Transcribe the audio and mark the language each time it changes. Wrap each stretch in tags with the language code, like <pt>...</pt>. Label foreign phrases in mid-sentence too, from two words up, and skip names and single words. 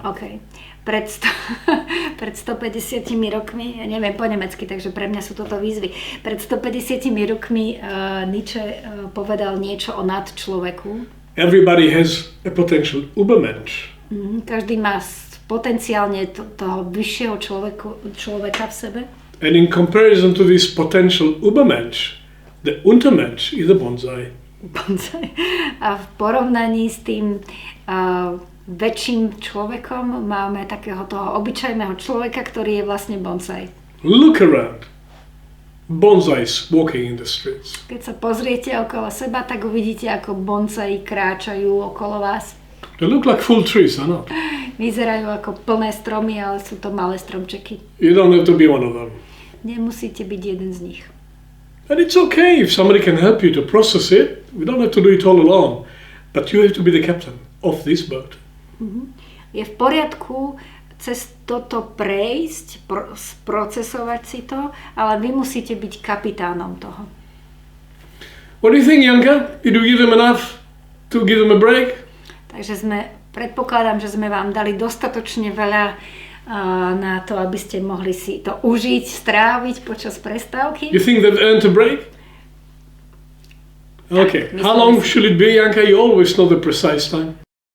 <en>OK.</en> <sk>Pred 150 rokmi, ja neviem po nemecky, takže pre mňa sú toto výzvy. Pred 150 rokmi Nietzsche povedal niečo o nadčloveku.</sk> <en>Everybody has a potential Übermensch.</en> <sk>Každý má potenciálne toho vyššieho človeka v sebe.</sk> <en>And in comparison to this potential Übermensch, the Untermensch is a bonsai.</en> <sk>A v porovnaní s tým väčším človekom máme takého toho obyčajného človeka, ktorý je vlastne bonsai.</sk> <en>Look around. Bonsais walking in the streets.</en> <sk>Keď sa pozriete okolo seba, tak uvidíte, ako bonsai kráčajú okolo vás.</sk> <en>They look like full trees, are not?</en> <sk>Vyzerajú ako plné stromy, ale sú to malé stromčeky.</sk> <en>You don't have to be one of them.</en> <sk>Nemusíte byť jeden z nich.</sk> <en>And it's okay if somebody can help you to process it. We don't have to do it all alone. But you have to be the captain of this boat.</en> <sk>Je v poriadku cez toto prejsť, sprocesovať si to, ale vy musíte byť kapitánom toho.</sk> <en>What do you think, Janka? Did we give them enough to give them a break?</en> <sk>Takže predpokladám, že sme vám dali dostatočne veľa na to, aby ste mohli si to užiť, stráviť počas prestávky.</sk> <en>You think they've earned a break? Okay. How long should it be, Janka? You always know the precise time.</en>